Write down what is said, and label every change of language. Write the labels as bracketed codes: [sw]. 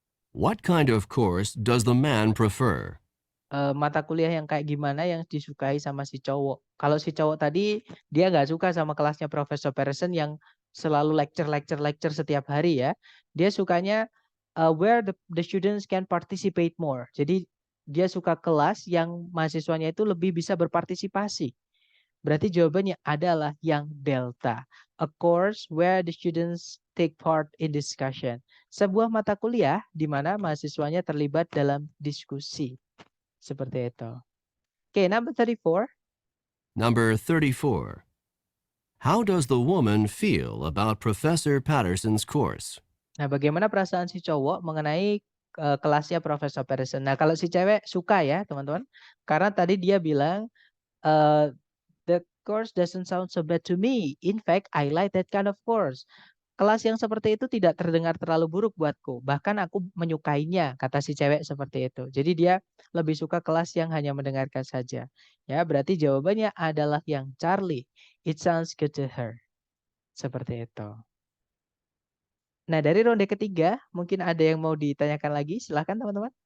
[en] What kind of course does the man prefer? [id] Mata kuliah yang kayak gimana yang disukai sama si cowok. Kalau si cowok tadi dia nggak suka sama kelasnya Profesor Patterson yang selalu lecture setiap hari ya. Dia sukanya [en] where the students can participate more. [id] Jadi dia suka kelas yang mahasiswanya itu lebih bisa berpartisipasi. Berarti jawabannya adalah yang delta. [en] A course where the students take part in discussion. [id] Sebuah mata kuliah di mana mahasiswanya terlibat dalam diskusi. Seperti itu. Oke, number 34. [en] Number 34. How does the woman feel about Professor Patterson's course? [id] Nah, bagaimana perasaan si cowok mengenai kelasnya Profesor Patterson? Nah, kalau si cewek suka ya, teman-teman. Karena tadi dia bilang, [en] the course doesn't sound so bad to me. In fact, I like that kind of course. [id] Kelas yang seperti itu tidak terdengar terlalu buruk buatku. Bahkan aku menyukainya, kata si cewek seperti itu. Jadi dia lebih suka kelas yang hanya mendengarkan saja. Ya, berarti jawabannya adalah yang Charlie. [en] It sounds good to her. [id] Seperti itu. Nah, dari ronde ketiga, mungkin ada yang mau ditanyakan lagi. Silahkan teman-teman.